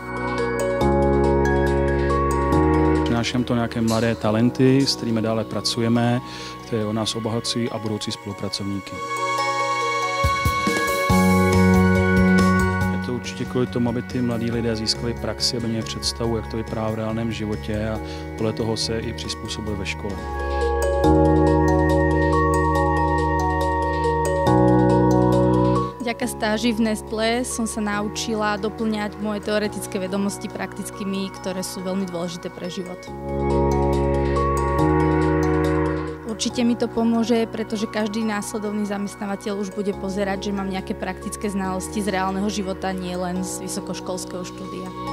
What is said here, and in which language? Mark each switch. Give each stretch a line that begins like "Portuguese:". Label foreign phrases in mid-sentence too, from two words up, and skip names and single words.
Czech: Přináším to nějaké mladé talenty, s kterými dále pracujeme, které o nás obohacují a budoucí spolupracovníky. Je to určitě kvůli tomu, aby ty mladí lidé získali praxi, aby měli představu, jak to vypadá v reálném životě a podle toho se i přizpůsobili ve škole.
Slovak: Vďaka stáži v Nestlé som sa naučila doplňať moje teoretické vedomosti praktickými, ktoré sú veľmi dôležité pre život. Určite mi to pomôže, pretože každý následovný zamestnávateľ už bude pozerať, že mám nejaké praktické znalosti z reálneho života, nie len z vysokoškolského štúdia.